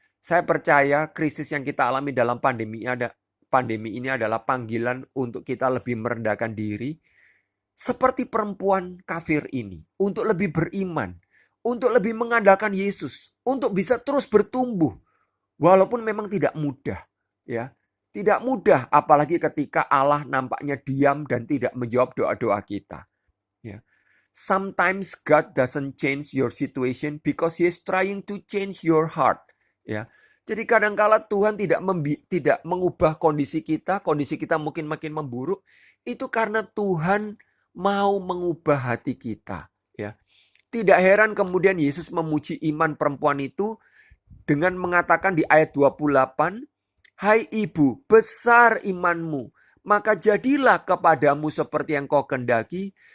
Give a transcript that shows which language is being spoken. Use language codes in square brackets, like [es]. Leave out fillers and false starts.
[id] Saya percaya krisis yang kita alami dalam pandemi ini adalah panggilan untuk kita lebih merendahkan diri, seperti perempuan kafir ini, untuk lebih beriman, untuk lebih mengandalkan Yesus, untuk bisa terus bertumbuh, walaupun memang tidak mudah, ya, tidak mudah, apalagi ketika Allah nampaknya diam dan tidak menjawab doa-doa kita. Ya. [en] Sometimes God doesn't change your situation because He is trying to change your heart. [id] Ya. Jadi kadangkala Tuhan tidak mengubah kondisi kita mungkin makin memburuk, itu karena Tuhan mau mengubah hati kita, ya. Tidak heran kemudian Yesus memuji iman perempuan itu dengan mengatakan di ayat 28, "Hai ibu, besar imanmu, maka jadilah kepadamu seperti yang kau kehendaki."